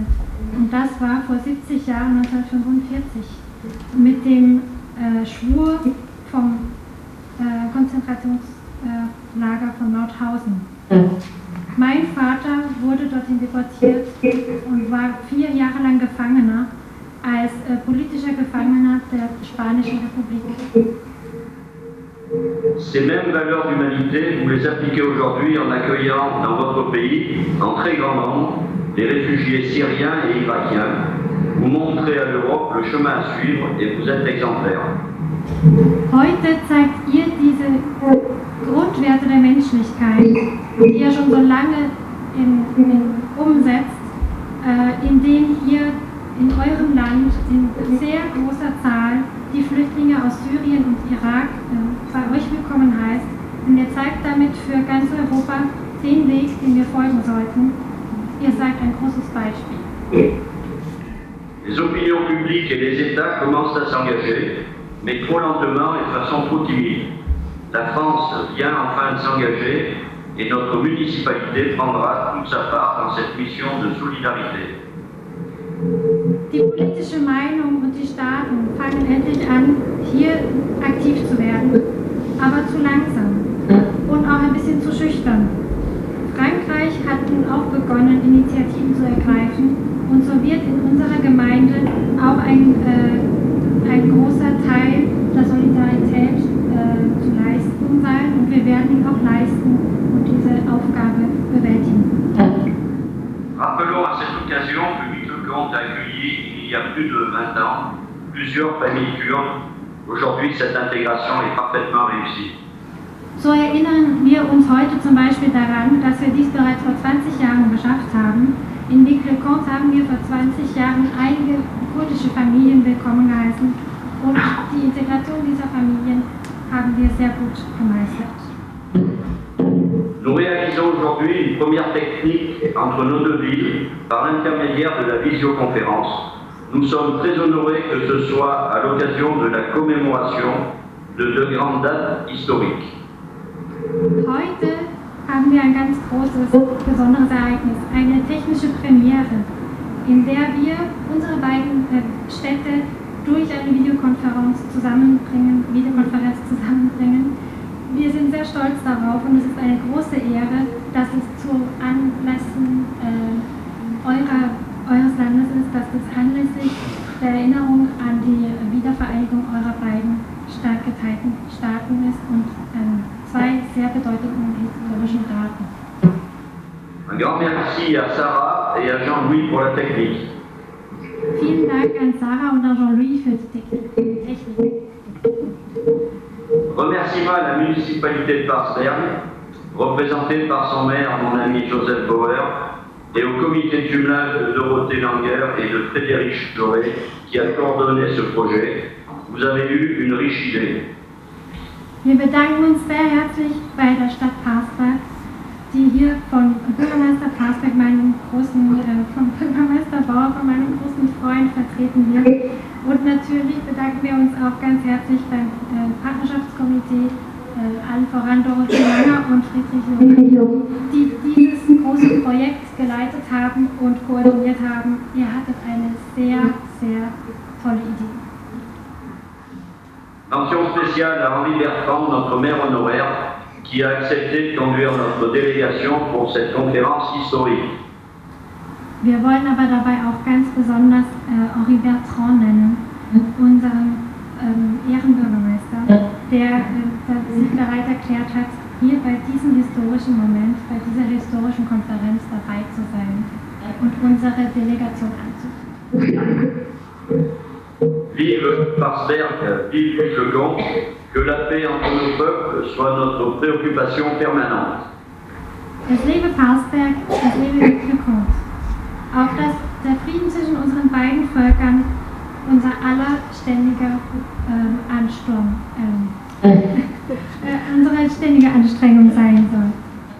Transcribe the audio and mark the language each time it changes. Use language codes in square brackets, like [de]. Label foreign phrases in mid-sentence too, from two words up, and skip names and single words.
[de] Und das war vor 70 Jahren, 1945, mit dem Schwur vom Konzentrationslager von Mauthausen. Mein Vater wurde dorthin deportiert und war 4 Jahre lang Gefangener als politischer Gefangener der Spanischen Republik. [fr] Ces mêmes valeurs d'humanité, vous les appliquez aujourd'hui en accueillant dans votre pays, en très grand nombre, les réfugiés syriens et irakiens. Vous montrez à l'Europe le chemin à suivre et vous êtes exemplaire. [de] Heute zeigt ihr diese Grundwerte der Menschlichkeit, die ihr schon so lange umsetzt, indem ihr in eurem Land in sehr großer Zahl die Flüchtlinge aus Syrien und Irak bei euch willkommen heißt. Und ihr zeigt damit für ganz Europa den Weg, den wir folgen sollten. Ihr seid ein großes Beispiel. [fr] Les opinions publiques et les États commencent à s'engager, mais trop lentement et de façon trop timide. La France vient enfin de s'engager et notre municipalité prendra toute sa part dans cette mission de solidarité. [de] Die politische Meinung und die Staaten fangen endlich an, hier aktiv zu werden, aber zu langsam und auch ein bisschen zu schüchtern. Frankreich hat nun auch begonnen, Initiativen zu ergreifen und so wird in unserer Gemeinde auch ein großer Teil der Solidarität zu leisten sein und wir werden ihn auch leisten und diese Aufgabe bewältigen. [fr] Rappelons à cette occasion que Mittelgrund a accueilli il y a plus de 20 ans plusieurs familles kurdes. Aujourd'hui, cette intégration est parfaitement réussie. [de] So erinnern wir uns heute zum Beispiel daran, dass wir dies bereits vor 20 Jahren geschafft haben. In Vic-le-Comte haben wir vor 20 Jahren einige kurdische Familien willkommen geheißen und die Integration dieser Familien haben wir sehr gut gemeistert. [fr] Nous réalisons aujourd'hui une première technique entre nos deux villes par l'intermédiaire de la visioconférence. Nous sommes très honorés que ce soit à l'occasion de la commémoration de 2 grandes dates historiques. [de] Heute haben wir ein ganz großes, besonderes Ereignis, eine technische Premiere, in der wir unsere beiden Städte durch eine Videokonferenz zusammenbringen. Wir sind sehr stolz darauf und es ist eine große Ehre, dass es zu Anlässen eures Landes ist, dass es anlässlich der Erinnerung an die Wiedervereinigung eurer beiden stark geteilten Staaten ist und 2 sehr bedeutenden historischen Daten. [fr] Un grand merci à Sarah et à Jean-Louis pour la technique. [de] Vielen Dank an Sarah und an Jean-Louis für die Technik. [fr] Remerciements à la municipalité de Parsberg, représentée par son maire, mon ami Joseph Bauer, et au comité de jumelage de Dorothée Langer et de Frédéric Choré qui a coordonné ce projet. Vous avez eu une riche idée. [de] Wir bedanken uns sehr herzlich bei der Stadt Parsberg, die hier von Bürgermeister Parsberg, von Bürgermeister Bauer, von meinem großen Freund vertreten wird. Und natürlich bedanken wir uns auch ganz herzlich beim Partnerschaftskomitee, allen voran Dorothee Langer und Friedrich Jung, die dieses große Projekt geleitet haben und koordiniert haben. Ihr hattet eine sehr, sehr tolle Idee. [fr] Mention spéciale à Henri Bertrand, notre maire honoraire, qui a accepté de conduire notre délégation pour cette conférence historique. [de] Wir wollen aber dabei auch ganz besonders Henri Bertrand nennen, unseren Ehrenbürgermeister, der sich bereit erklärt hat, hier bei diesem historischen Moment, bei dieser historischen Konferenz dabei zu sein und unsere Delegation anzuführen. [fr] Vive Parsberg, vive le Comte, que la paix entre nos peuples soit notre préoccupation permanente. [de] Es lebe Parsberg, es lebe le Comte. Auch dass der Frieden zwischen unseren beiden Völkern unser aller ständiger unsere ständige Anstrengung sein soll.